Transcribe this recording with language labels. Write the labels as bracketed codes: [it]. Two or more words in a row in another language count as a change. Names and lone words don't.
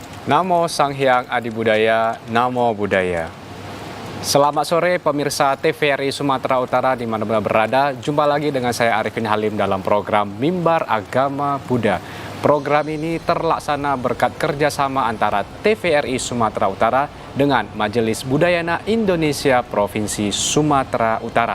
[pi] Namo Sang Hyang Adi Budaya, Namo Buddhaya. [id] Selamat sore pemirsa TVRI Sumatera Utara di mana berada. Jumpa lagi dengan saya Arifin Halim dalam program Mimbar Agama Buddha. Program ini terlaksana berkat kerjasama antara TVRI Sumatera Utara dengan Majelis Budayana Indonesia Provinsi Sumatera Utara.